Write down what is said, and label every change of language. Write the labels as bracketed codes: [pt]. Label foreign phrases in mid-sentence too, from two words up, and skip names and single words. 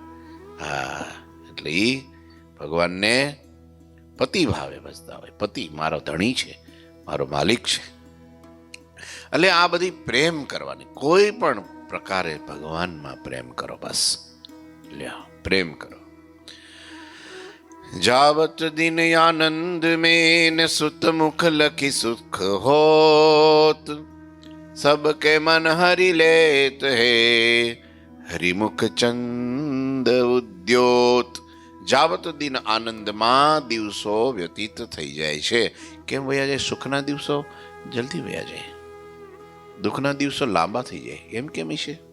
[gu] હા, એટલે એ ભગવાનને પતિ ભાવે વસતા હોય. પતિ મારો ધણી છે, મારો માલિક છે. એટલે આ બધી પ્રેમ કરવાની. કોઈ પણ પ્રકારે ભગવાનમાં પ્રેમ કરો. બસ લ્યો, પ્રેમ કરો. [bra] जावत दिन आनंद में सुत मुख लखी सुख होत, सबके मन हरि लेत है हरिमुख चंद उद्योत. [gu] જાવત દિન આનંદમાં દિવસો વ્યતીત થઈ જાય છે. કેમ વયા જાય? સુખના દિવસો જલ્દી વયા જાય, દુઃખના દિવસો લાંબા થઈ જાય. એમ કેમ છે?